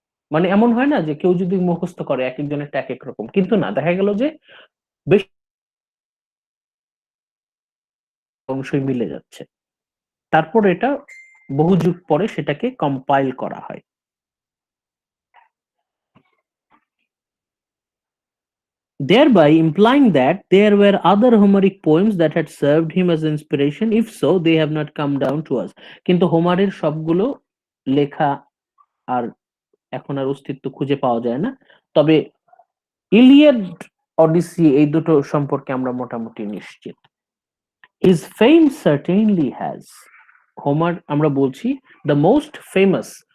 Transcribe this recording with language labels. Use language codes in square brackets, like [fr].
[bn] মানে এমন হয় না যে কেউ যদি মুখস্থ করে এক একজনের এক এক রকম, কিন্তু না, দেখা গেল যে বেশ অংশই মিলে যাচ্ছে। তারপর এটা বহু যুগ পরে সেটাকে কম্পাইল করা হয়। [en] Thereby implying that there were other Homeric poems that had served him as inspiration. If so, they have not come down to us. [bn] কিন্তু হোমারের সবগুলো লেখা আর এখন আর অস্তিত্ব খুঁজে পাওয়া যায় না। তবে ইলিয়াড, অডিসি এই দুটো সম্পর্কে আমরা মোটামুটি নিশ্চিত। [en] His fame certainly has. [bn] Homer আমরা বলছি [en] the most famous.